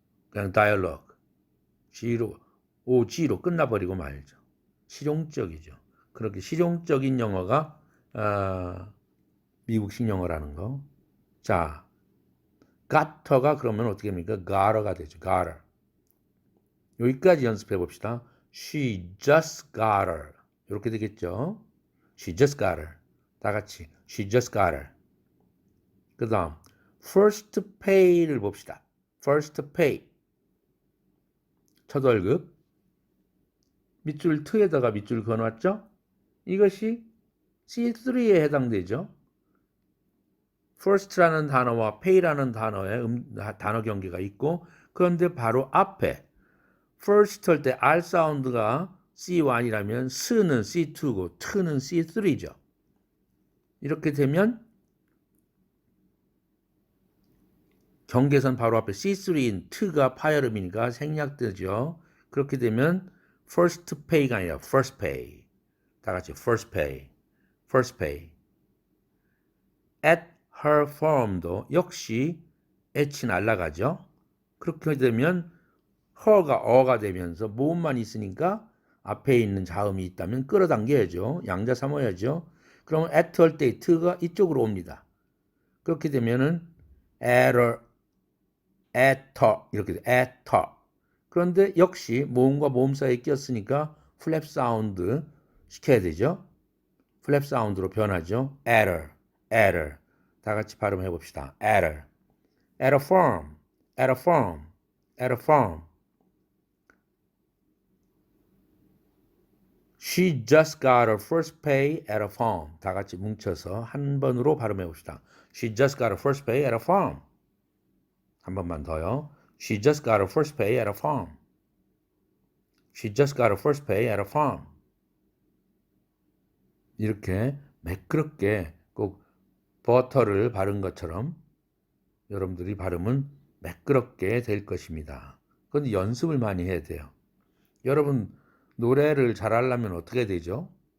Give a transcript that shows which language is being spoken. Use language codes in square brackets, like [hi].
[ko] 그냥 dialogue, OG로 끝나버리고 말죠. 실용적이죠. 그렇게 실용적인 영어가 미국식 영어라는 거. 자, gotter가 그러면 어떻게 됩니까? [en] gotter가 되죠. gotter. [ko] 여기까지 연습해 봅시다. [en] She just got her. [ko] 이렇게 되겠죠. [en] She just got her. [ko] 다 같이 [en] She just got her. [ko] 그 다음 first pay를 봅시다. [en] first pay. [ko] 첫 월급. 밑줄 트에다가 밑줄 그어놨죠? 이것이 C3에 해당되죠. first라는 단어와 pay라는 단어의 단어 경계가 있고 그런데 바로 앞에 first 할 때 R 사운드가 C1이라면 스는 C2고 트는 C3죠. 이렇게 되면 경계선 바로 앞에 C3인 트가 파열음이니까 생략되죠. 그렇게 되면 [en] first pay가 [ko] 아니라 [en] first pay. 다 같이 first pay. first pay. at her firm도 [ko] 역시 [en] H [ko] 날라가죠. 그렇게 되면 her가 어가 되면서 모음만 있으니까 앞에 있는 자음이 있다면 끌어당겨야죠. 양자 삼어야죠. 그러면 at 할 때 t가 이쪽으로 옵니다. 그렇게 되면은 [en] at her [ko] 이렇게 돼. [en] at her. [ko] 그런데 역시 모음과 모음 사이에 꼈으니까 플랩 사운드 시켜야 되죠. 플랩 사운드로 변하죠. at her. 다 같이 발음해 봅시다. [en] at her. at a firm. at a firm. at a firm. She just got her first pay at a firm. [ko] 다 같이 뭉쳐서 한 번으로 발음해 봅시다. [en] She just got her first pay at a firm. [ko] 한 번만 더요. [en] She just got her first pay at a firm. She just got her first pay at a firm. [ko] 이렇게 매끄럽게 꼭 버터를 바른 것처럼 여러분들이 발음은 매끄럽게 될 것입니다. 그런데 연습을 많이 해야 돼요. 여러분 노래를 잘하려면 어떻게 되죠?